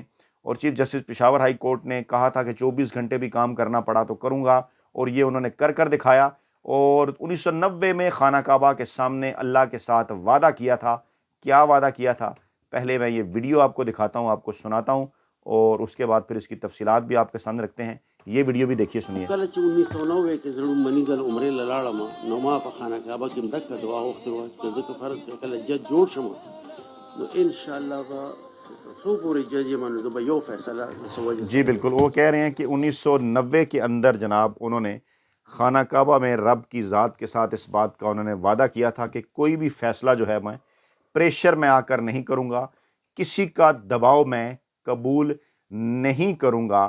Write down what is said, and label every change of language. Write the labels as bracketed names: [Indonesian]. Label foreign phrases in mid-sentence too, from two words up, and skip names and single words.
[Urdu] اور چیف جسٹس پشاور ہائی کورٹ نے کہا تھا کہ 24 گھنٹے بھی کام کرنا پڑا تو کروں گا، اور یہ انہوں نے کر دکھایا۔ اور 1990 میں خانہ کعبہ کے سامنے اللہ کے ساتھ وعدہ کیا تھا۔ کیا وعدہ کیا تھا؟ پہلے میں یہ ویڈیو آپ کو دکھاتا ہوں، آپ کو سناتا ہوں، اور اس کے بعد پھر اس کی تفصیلات بھی آپ کے سامنے رکھتے ہیں۔ یہ ویڈیو بھی دیکھیے، سنیے۔ [Pashto] کله چې 1990 کې زړو منیزل عمرې لاړم نو ما په خانه کعبه کې مدک دعا وغوښتل چې زه که فرض کړه کله جج جوړ شم نو [Arabic] ان شاء الله [Pashto] به څو پورې جج یم نو زه به یو فیصله سوجه [Urdu] جی بالکل، وہ کہہ رہے ہیں کہ 1990 کے اندر جناب انہوں نے خانہ کعبہ میں رب کی ذات کے ساتھ اس بات کا انہوں نے وعدہ کیا تھا کہ کوئی بھی فیصلہ جو ہے میں پریشر میں آ کر نہیں کروں گا، کسی کا دباؤ میں قبول نہیں کروں گا۔